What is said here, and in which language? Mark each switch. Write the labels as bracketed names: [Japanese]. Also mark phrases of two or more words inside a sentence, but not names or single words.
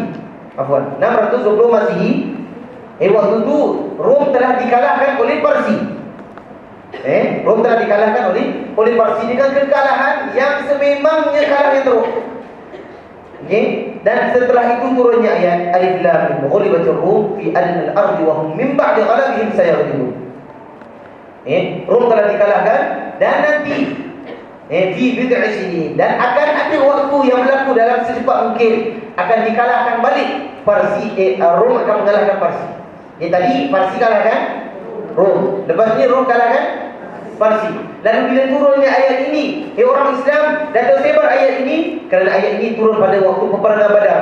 [Malay] Afwan, 620 Masihi. Waktu tu Rom telah dikalahkan oleh Parsi. Rom telah dikalahkan oleh Parsi dengan kekalahan yang sememangnya kalah yang teruk. Dan setelah itu turunnya ayat [Arabic] الم غلبت الروم في أدنى الأرض وهم من بعد غلبهم سيغلبون. [Malay] Rom telah dikalahkan dan nanti [Arabic] في بضع سنين, [Malay] dan akan ada waktu yang berlaku dalam secepat mungkin akan dikalahkan balik Parsi. Rom akan mengalahkan Parsi. Tadi Parsi kalahkan Rom, lepas ni Rom kalahkan Parsi. Lalu bila turunnya ayat ini, orang Islam dah tersebar ayat ini, kerana ayat ini turun pada waktu peperangan Badar.